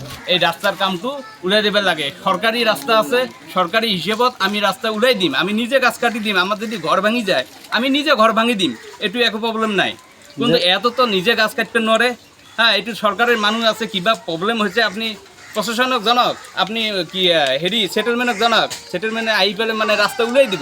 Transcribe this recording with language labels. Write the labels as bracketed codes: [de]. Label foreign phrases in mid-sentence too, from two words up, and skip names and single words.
[as] এই রাস্তার কামটো উলাই দিব লাগে। সরকারি রাস্তা আছে, সরকারি হিসেবত আমি রাস্তা উলাই দিম, আমি নিজে গাছ কাটি দিম। আমার যদি ঘর ভাঙি যায় আমি নিজে ঘর ভাঙি দিম, এটু একো প্রবলেম নাই। কিন্তু এত তো নিজে গাছ কাটতে নরে। হ্যাঁ, এটু সরকারের মানুষ আছে, কিবা প্রবলেম হয়েছে আপনি প্রশাসনক জনক, আপনি কি হেৰি সেটেলমেন্টক জনক, সেটেলমেন্টে আহি পেলাই মানে রাস্তা উলাই দিব।